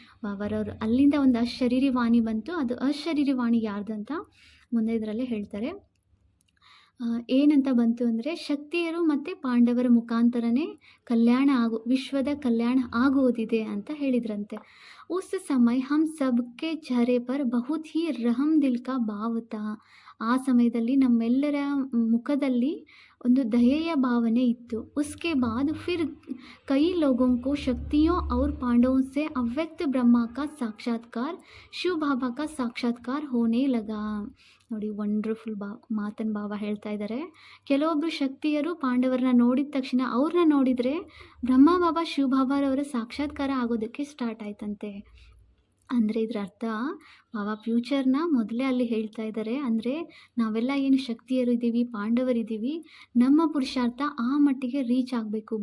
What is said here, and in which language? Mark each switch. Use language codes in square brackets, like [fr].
[kn] ಅವರವರು ಅಲ್ಲಿಂದ ಒಂದು ಅಶರೀರಿ ವಾಣಿ ಬಂತು. ಅದು ಅಶರೀರಿ ವಾಣಿ ಯಾರ್ದು ಅಂತ ಮುಂದೆ ಇದರಲ್ಲೇ ಹೇಳ್ತಾರೆ. ಏನಂತ ಬಂತು ಅಂದರೆ, ಶಕ್ತಿಯರು ಮತ್ತು ಪಾಂಡವರ ಮುಖಾಂತರನೇ ವಿಶ್ವದ ಕಲ್ಯಾಣ ಆಗುವುದಿದೆ ಅಂತ ಹೇಳಿದ್ರಂತೆ. [hi] उस समय हम सबके चेहरे पर बहुत ही रहम दिल का भाव था. [kn] ಆ ಸಮಯದಲ್ಲಿ ನಮ್ಮೆಲ್ಲರ ಮುಖದಲ್ಲಿ ಒಂದು ದಯೆಯ ಭಾವನೆ ಇತ್ತು. [hi] उसके बाद फिर कई लोगों को शक्तियों और पांडवों से अव्यक्त ब्रह्मा का साक्षात्कार, शिव बाबा का साक्षात्कार होने लगा. [kn] ನೋಡಿ, ವಂಡರ್ಫುಲ್ ಮಾತನ್ ಭಾವ ಹೇಳ್ತಾ ಇದ್ದಾರೆ. ಕೆಲವೊಬ್ಬರು ಶಕ್ತಿಯರು ಪಾಂಡವರನ್ನ ನೋಡಿದ ತಕ್ಷಣ ಅವ್ರನ್ನ ನೋಡಿದರೆ ಬ್ರಹ್ಮ ಬಾಬಾ ಶಿವ ಬಾಬಾರವರ ಸಾಕ್ಷಾತ್ಕಾರ ಆಗೋದಕ್ಕೆ ಸ್ಟಾರ್ಟ್ ಆಯ್ತಂತೆ. ಅಂದರೆ ಇದರ ಅರ್ಥ ಬಾಬಾ ಫ್ಯೂಚರ್ನ ಮೊದಲೇ ಅಲ್ಲಿ ಹೇಳ್ತಾ ಇದ್ದಾರೆ. ಅಂದರೆ ನಾವೆಲ್ಲ ಏನು ಶಕ್ತಿಯರು ಇದ್ದೀವಿ, ಪಾಂಡವರಿದ್ದೀವಿ, ನಮ್ಮ ಪುರುಷಾರ್ಥ ಆ ಮಟ್ಟಿಗೆ ರೀಚ್ ಆಗಬೇಕು.